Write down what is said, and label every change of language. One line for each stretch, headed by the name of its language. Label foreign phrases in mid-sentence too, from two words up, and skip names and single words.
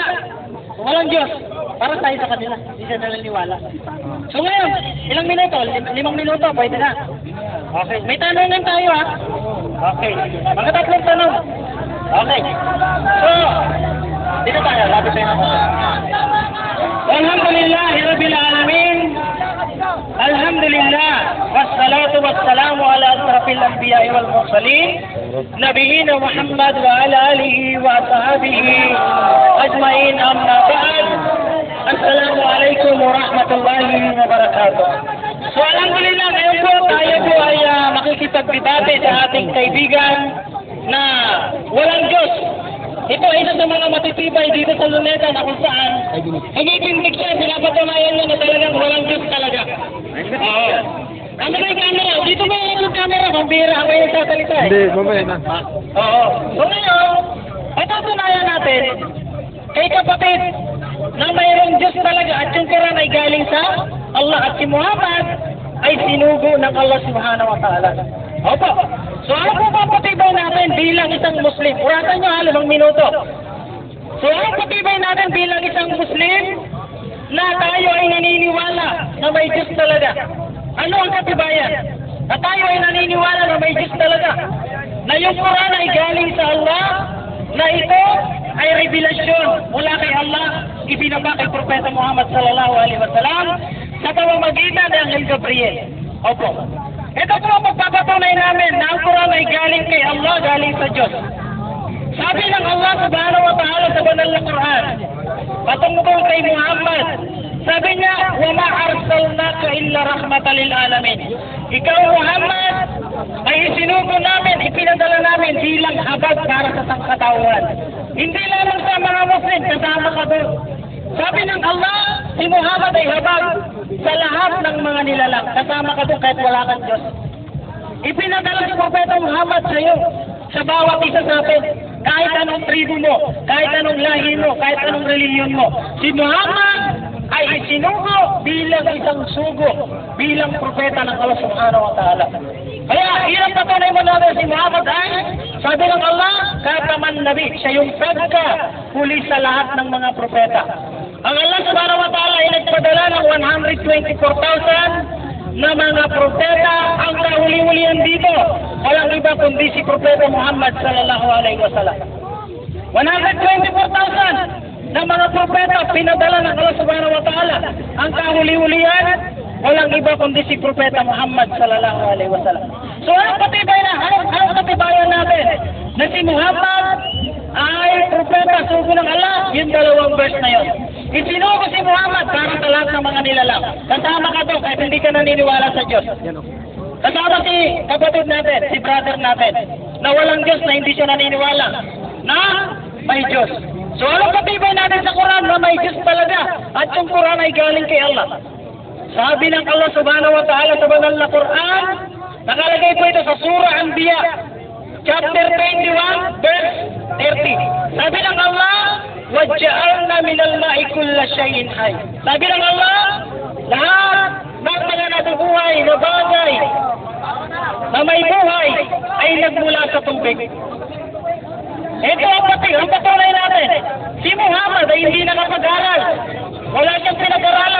Filipino: Walang Diyos. Para tayo sa kanila. Hindi siya naniniwala. So ngayon, ilang minuto? 5 minuto, pwede na. Okay. May tanungan tayo ha. Okay. Mga tatlong tanong. Okay. So, dito tayo. Lapit tayo na.
Arabic: الحمد لله رب العالمين. Alhamdulillah. والصلاة والسلام على أشرف الأنبياء والمرسلين. نبينا محمد وعلى آله وأصحابه أجمعين أما بعد. السلام عليكم ورحمة الله وبركاته.
Filipino: So alhamdulillah, ngayon po tayo po ay makikipagbibate sa ating kaibigan na walang Diyos. Ito ay isa sa mga matitibay dito sa Luneta na kung saan hinitindig siya, pinapatunayan niya na talagang walang Diyos talaga. Oo. Ano ba yung camera? Dito ba yung camera? Pambira ako yung sasalita eh. Hindi, mamaya na. Oo. So ngayon, patutunayan natin kay kapatid na mayroong Diyos talaga at yung Quran ay galing sa Allah at si Muhammad ay sinugo ng Allah
Arabic: سبحانه وتعالى.
Filipino: Opo. So ano po papatibay natin bilang isang Muslim? Uratan nyo halos ng minuto. So ano patibay natin bilang isang Muslim na tayo ay naniniwala na may Diyos talaga? Ano ang katibayan? Na tayo ay naniniwala na may Diyos talaga? Na yung Quran ay galing sa Allah? Na ito ay revelasyon mula kay Allah, ibinaba kay Propeta Muhammad
Arabic: صلى الله عليه وسلم
Filipino: sa pamamagitan ng Anghel Gabriel. Opo. Ito po ang pagpapatunay namin na ang Quran ay galing kay Allah, galing sa Diyos. Sabi ng Allah
Arabic: سبحانه وتعالى
Filipino: sa banal na Quran, patungkol kay Muhammad, sabi niya,
Arabic: وَمَا أَرْسَلْنَاكَ إِلَّا رَحْمَةً لِلْعَالَمِينَ.
Filipino: Ikaw Muhammad ay isinugo namin, ipinadala namin bilang habag para sa sangkatauhan. Hindi lamang sa mga Muslim, kasama ka doon. Sabi ng Allah, si Muhammad ay habag sa lahat ng mga nilalang. Kasama ka doon kahit wala kang Diyos. Ipinadala si Propeta Muhammad sa iyo, sa bawat isa sa atin. Kahit anong tribu mo, kahit anong lahi mo, kahit anong reliyon mo. Si Muhammad ay isinugo bilang isang sugo, bilang propeta ng Allah
Arabic: سبحانه وتعالى.
Filipino: Kaya, ilang patunay mo natin si Muhammad ay, sabi ng Allah,
Arabic: خاتم نبي,
Filipino: siya yung pagka huli sa lahat ng mga propeta. Ang Allah
Arabic: سبحانه وتعالى
Filipino: ay nagpadala ng 124,000 na mga propeta. Ang kahuli-hulihan dito, walang iba kundi si Propeta Muhammad
Arabic: صلى الله عليه وسلم.
Filipino: 124,000 na mga propeta pinadala ng Allah
Arabic: سبحانه وتعالى.
Filipino: Ang kahuli-hulihan, walang iba kundi si Propeta Muhammad
Arabic: صلى الله عليه وسلم.
Filipino: So anong patibay na? Anong katibayan natin? Na si Muhammad ay propeta sugo ng Allah, yung dalawang verse na yun. Isinugo si Muhammad para sa lahat ng mga nilalang. Kasama ka doon kahit hindi ka naniniwala sa Diyos. Kasama si kapatid natin, si brother natin, na walang Diyos, na hindi siya naniniwala na may Diyos. So anong patibay natin sa Quran na may Diyos talaga at yung Quran ay galing kay Allah? Sabi ng Allah
Arabic: سبحانه وتعالى
Filipino: sa banal na Quran, nakalagay po ito sa Surah Anbiya, chapter 21, verse 30. Sabi ng Allah,
Arabic: وَجَّعَلْنَا مِنَ الْمَاءِ كُلَّ شَيْءٍ حَيٍّ.
Filipino: Sabi ng Allah, lahat ng mga nabubuhay na bagay na may buhay ay nagmula sa tubig. Ito ang patunay natin. Si Muhammad ay hindi nakapag-aral. Wala siyang pinag-aralan.